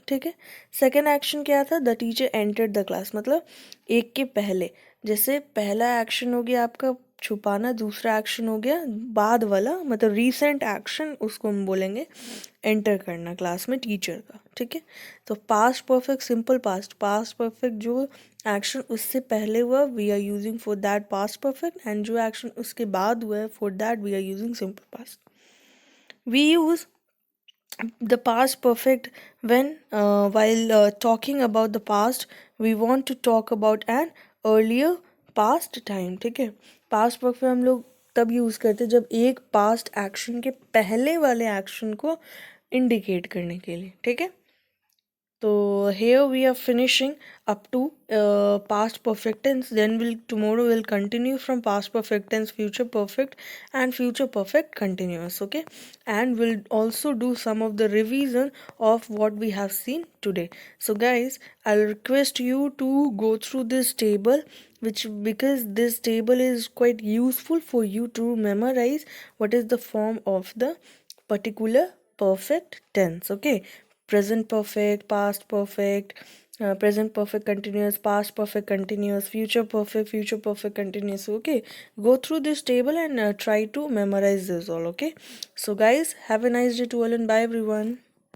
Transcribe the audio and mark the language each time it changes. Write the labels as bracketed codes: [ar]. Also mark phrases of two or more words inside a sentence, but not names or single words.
[hi] ठीक है, [en] second action [hi] क्या था, [en] the teacher entered the class, [hi] मतलब एक के पहले. जैसे पहला एक्शन हो गया आपका छुपाना दूसरा एक्शन हो गया, बाद वाला मतलब [en] recent action [hi] उसको हम बोलेंगे एंटर करना क्लास में टीचर का, ठीक है। [en] तो past perfect, simple past, past perfect [hi] जो एक्शन उससे पहले हुआ [en] we are using for that past perfect, and [hi] जो एक्शन उसके बाद हुआ है [en] for that we are using simple past. we use the past perfect when while talking about the past we want to talk about an earlier past time, [hi] ठीक है। [en] past perfect [hi] हम लोग तब यूज करते हैं जब एक [en] past action [hi] के पहले वाले action को indicate करने के लिए, ठीक है। [en] So here we are finishing up to past perfect tense. Then tomorrow we'll continue from past perfect tense, future perfect, and future perfect continuous. Okay, and we'll also do some of the revision of what we have seen today. So guys, I'll request you to go through this table, which because this table is quite useful for you to memorize what is the form of the particular perfect tense. Okay, present perfect, past perfect, present perfect continuous, past perfect continuous, future perfect continuous. Okay, go through this table and try to memorize this all. Okay, so guys, have a nice day to all and bye everyone.